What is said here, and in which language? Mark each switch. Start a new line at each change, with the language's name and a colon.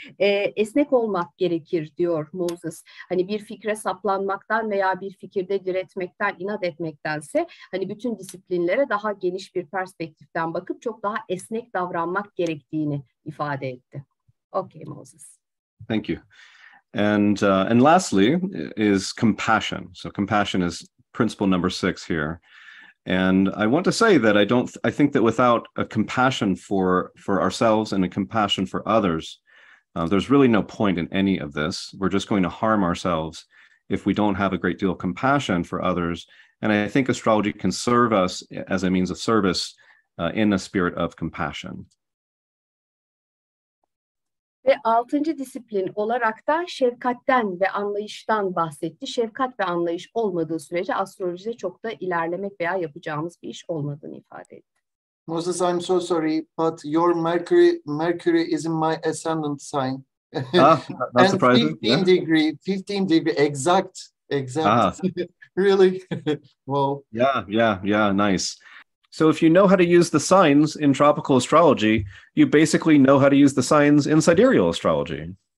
Turkish: Esnek olmak gerekir diyor Moses. Hani bir fikre saplanmaktan veya bir fikirde diretmekten, inat etmektense hani bütün disiplinlere daha geniş bir perspektiften bakıp çok daha esnek davranmak gerektiğini ifade etti.
English: Okay, Moses. Thank you. And lastly is compassion. So compassion is principle number 6 here. And I want to say that I think that without a compassion for ourselves and a compassion for others, there's really no point in any of this. We're just going to harm ourselves if we don't have a great deal of compassion for others. And I think astrology can serve us as a means of service in a spirit of compassion.
Turkish: Ve 6. disiplin olarak da şefkatten ve anlayıştan bahsetti. Şefkat ve anlayış olmadığı sürece astrolojide çok da ilerlemek veya yapacağımız bir iş olmadığını ifade etti.
English: Moses, I'm so sorry, but your Mercury is in my ascendant sign. Not and surprising. 15 degree, exact. Really? Wow. Yeah, nice. So if you know how to use the signs in tropical astrology, you basically know how to use the signs in sidereal astrology.